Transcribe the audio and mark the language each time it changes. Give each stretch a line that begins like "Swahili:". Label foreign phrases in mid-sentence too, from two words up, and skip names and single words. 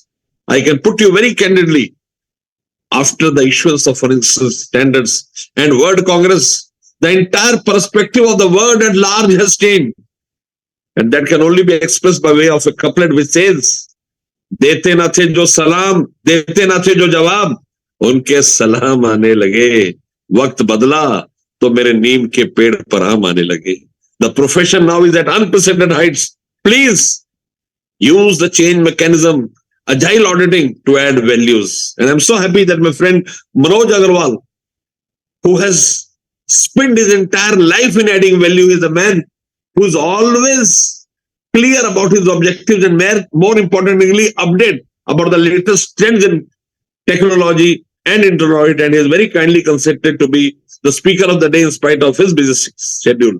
English: I can put you very candidly, after the issuance of forensic standards and World Congress, the entire perspective of the world at large has changed. And that can only be expressed by way of a couplet which says,
Urdu: "دیتے نہ تھے جو سلام، دیتے نہ تھے جو جواب، ان کے سلام آنے لگے، وقت بدلا، تو میرے نیم کے پیڑ پر آم آنے لگے."
English: The profession now is at unprecedented heights. Please use the change mechanism, agile auditing, to add values. And I'm so happy that my friend Manoj Agarwal, who has spent his entire life in adding value. He is a man who's always clear about his objectives and more importantly, update about the latest trends in technology and internal audit, and he is very kindly consented to be the speaker of the day in spite of his busy schedule.